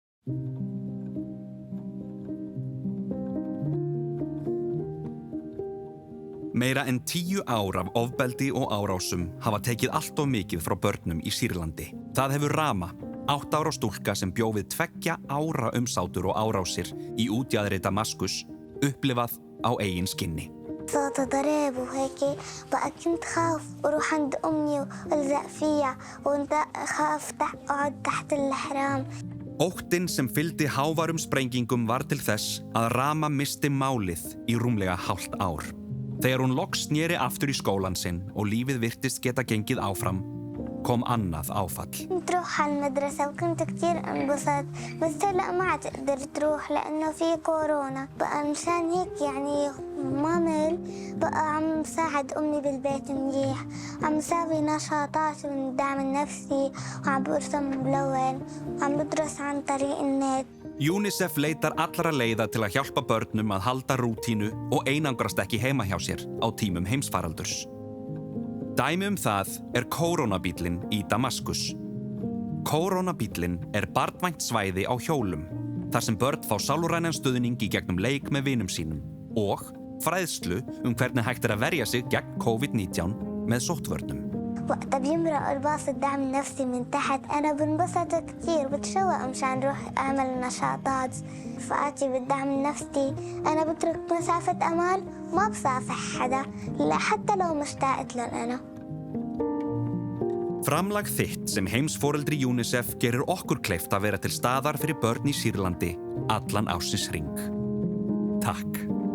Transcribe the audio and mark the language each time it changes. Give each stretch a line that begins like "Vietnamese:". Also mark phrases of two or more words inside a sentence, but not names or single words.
Icelandic: Meira en 10 ár af ofbeldi og árásum hafa tekið allt of mikið frá börnum í Sýrlandi. Það hefur Rama, 8 ára stúlka sem bjó við 2 ára umsátur og árásir í útjaðri Damaskus, upplifað á eigin skinni.
Arabic: صوت ضرب وهيك بقى كنت خاف أروح عند أمي وألزق فيها خاف أقعد تحت الحرام.
Icelandic: Óttinn sem fylgdi háværum sprengingum var til þess að Rama missti málið í rúmlega hálft ár. Þegar hún loks sneri aftur í skólann sinn og lífið virtist geta gengið áfram, kom annað áfall.
Arabic: كنت أروح على المدرسة وكنت كتير انبسط بس هلأ ما عاد أقدر تروح لأنه في كورونا بقى مشان هيك يعني مامل بقى عم ساعد أمي بالبيت منيح عم ساوي نشاطات من الدعم النفسي وعم برسم ملون وعم بدرس عن طريق النت.
Icelandic: UNICEF leitar allra leiða til að hjálpa börnum að halda rútínu og einangrast ekki heima hjá sér á tímum heimsfaraldurs. Dæmi það kórónabíllinn í Damaskus. Kórónabíllinn barnvænt svæði á hjólum, þar sem börn fá sálrænan stuðning í gegnum leik með vinum sínum og fræðslu hvernig hægt að verja sig gegn COVID-19 með sóttvörnum.
Arabic: وقتها بيمرق الباص الدعم النفسي من تحت أنا بنبسط كتير بتشوق مشان روح أعمل نشاطات رفقاتي بالدعم النفسي أنا بترك مسافة أمان ما بصافح حدا لا حتى لو مشتاقت لهم أنا.
Icelandic: Framlag þitt sem heimsforeldri UNICEF gerir okkur kleift að vera til staðar fyrir börn í Sýrlandi allan ársins hring. Takk.